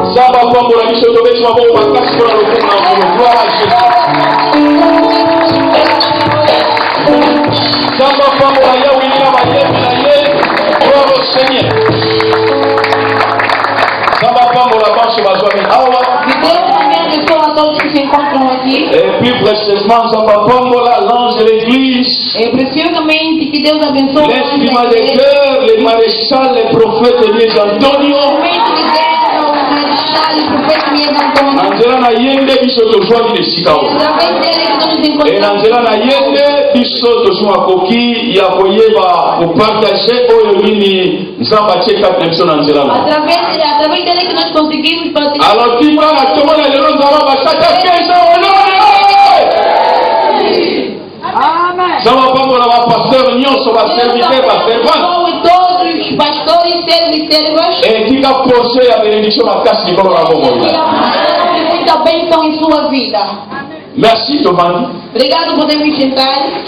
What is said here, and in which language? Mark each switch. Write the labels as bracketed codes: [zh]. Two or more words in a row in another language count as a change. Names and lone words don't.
[pt] Todos que se encontram aqui. [fr] Et plus précisément, l'ange de l'église, [pt] Preciosamente que Deus abençoe [fr] l'instrument de cœur, le maréchal, le prophète Elias Antonio. [ln] Nanzela na yende biso tozwaki lesika oyo. E nanzela na yende biso tozwa koki ya koyeba kopartage oyo nini Nzambe atie kati na biso na nzela na. Alors tika na tomona lelo Nzambe basata kesa olole. Amen. Nzambe pambola ba pasteur nyonso ba serviteur ba servant. [pt] Pastores, servas. [ln] E tika portion ya bénédiction makasi likolo na bongo. [pt] Muita bênção em sua vida. [fr] Merci Giovanni. [pt] Obrigado por ter me sentado.